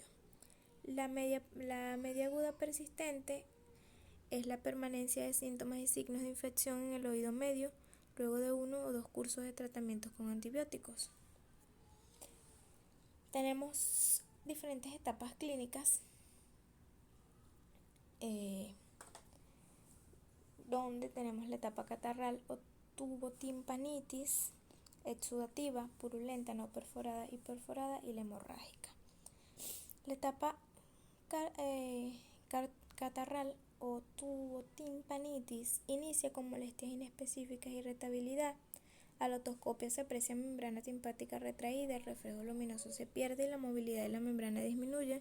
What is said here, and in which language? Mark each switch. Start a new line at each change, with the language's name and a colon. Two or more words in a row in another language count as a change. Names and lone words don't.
Spanish: La media aguda persistente es la permanencia de síntomas y signos de infección en el oído medio luego de 1 o 2 cursos de tratamientos con antibióticos. Tenemos diferentes etapas clínicas donde tenemos la etapa catarral o tubotimpanitis exudativa, purulenta, no perforada y perforada, y la hemorrágica. La etapa catarral o tubotimpanitis inicia con molestias inespecíficas e irritabilidad. A la otoscopia se aprecia membrana timpánica retraída, el reflejo luminoso se pierde y la movilidad de la membrana disminuye.